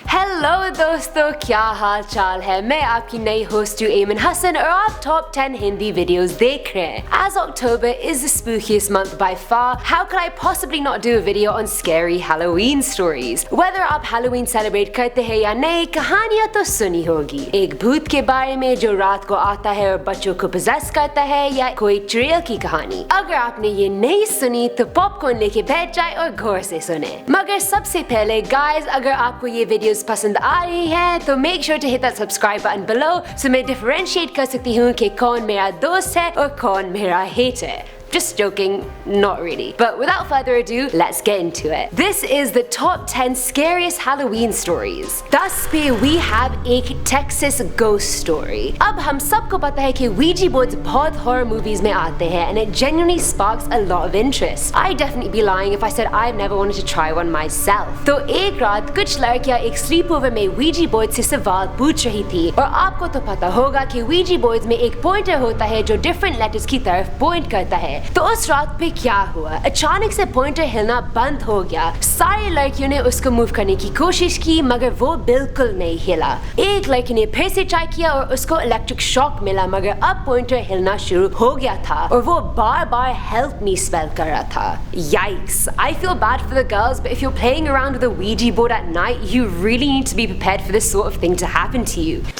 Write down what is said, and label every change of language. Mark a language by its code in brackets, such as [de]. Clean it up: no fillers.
[hi] Hello दोस्तों, क्या हाल चाल है। मैं आपकी नई होस्ट हूँ एमन हसन और आप टॉप 10 हिंदी वीडियोस देख रहे हैं। [en] As October is the spookiest month by far, how could I possibly not do a video on scary Halloween stories? [hi] Whether आप Halloween celebrate करते हैं या नहीं, कहानियाँ तो सुनी होगी। एक भूत के बारे में जो रात को आता है और बच्चों को possess करता है, या कोई चुड़ैल की कहानी। अगर आपने ये नहीं सुनी तो पॉपकॉर्न लेके बैठ जाए और गौर से सुने। मगर सबसे पहले गाइस, अगर आपको ये वीडियोस पसंद आ रही है तो [en] make sure to hit that subscribe button below so [hi] मैं डिफरेंशिएट कर सकती हूँ कि कौन मेरा दोस्त है और कौन मेरा हेटर है। [en] Just joking, not really. But without further ado, let's get into it. This is the top 10 scariest Halloween stories. 10 पे we have एक Texas ghost story. [hi] अब हम सबको पता है कि Ouija boards बहुत horror movies में आते हैं [en] and it genuinely sparks a lot of interest. I'd definitely be lying if I said I've never wanted to try one myself. [hi] तो एक रात कुछ लड़कियां एक sleepover में Ouija board से सवाल पूछ रही थी और आपको तो पता होगा कि Ouija boards में एक pointer होता है जो different letters की तरफ point करता है। तो उस रात पे क्या हुआ, अचानक से पॉइंटर हिलना बंद हो गया। सारी लड़कियों ने उसको मूव करने की कोशिश की मगर वो बिल्कुल नहीं हिला। एक लड़की ने फिर से ट्राई किया और उसको इलेक्ट्रिक शॉक मिला मगर अब पॉइंटर हिलना शुरू हो गया था और वो बार बार हेल्प मी स्पेल कर रहा था। [en] Yikes! I feel bad for the girls, but if you're playing around with a Ouija board at night, you really need to be prepared for this sort of thing to happen to you.